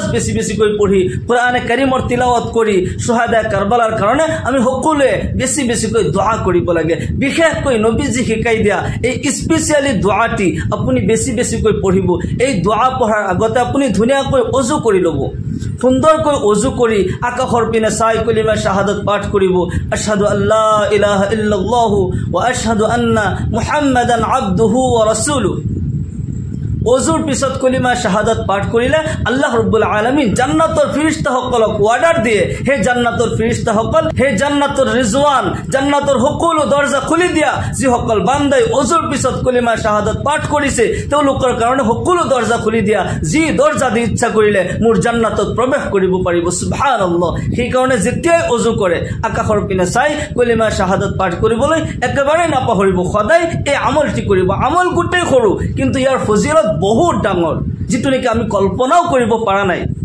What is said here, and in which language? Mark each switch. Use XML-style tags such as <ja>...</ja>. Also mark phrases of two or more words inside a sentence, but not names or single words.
<as>বেছিকৈ পঢ়ি কোরআনে কাৰিমৰ তিলাওয়াত কৰি শুহাদা কাৰবালাৰ কাৰণে আমি সকলোৱে বেছিকৈ দোয়া কৰিব লাগে বিশেষকৈ নবীজি শিকাই দিয়া এই স্পেশালি দোয়াটি আপুনি বেছিকৈ পঢ়িব এই দোয়া পঢ়াৰ আগতে আপুনি ধুনীয়াকৈ ওযু কৰি ল'ব সুন্দৰকৈ ওযু কৰি আকাশৰ পিনে চাই কলিমা শাহাদাত পাঠ কৰিব</as> <ar>أشهد أن لا إله إلا الله وأشهد أن محمدا عبده ورسوله</ar> <as>অজুৰ পিছত কলিমা শাহাদাত পাঠ কৰিলে আল্লাহ ৰাব্বুল আলামিন জান্নাতৰ ফেৰেশতাসকলক অৰ্ডাৰ দিয়ে হে জান্নাতৰ ফেৰেশতাসকল হে জান্নাতৰ ৰিজওয়ান জান্নাতৰ সকলো দৰজা খুলি দিয়া যিসকল বান্দাই অজুৰ পিছত কলিমা শাহাদাত পাঠ কৰিছে তেওঁলোকৰ কাৰণে সকলো দৰজা খুলি দিয়া যি দৰজা দি ইচ্ছা কৰিলে মোৰ জান্নাতত প্ৰৱেশ কৰিব পাৰিব সুবহানাল্লাহ সেই কাৰণে যেতিয়াই অজু কৰে আকাশৰ পিনে চাই কলিমা শাহাদাত পাঠ কৰিবলৈ একেবাৰে নাপাহৰিব সদায় এই আমলটি কৰিব আমল গুটেই সৰু কিন্তু ইয়াৰ ফজিলত বহুত ডাঙৰ যেটো নেকি আমি কল্পনাও কৰিব পৰা নাই</as>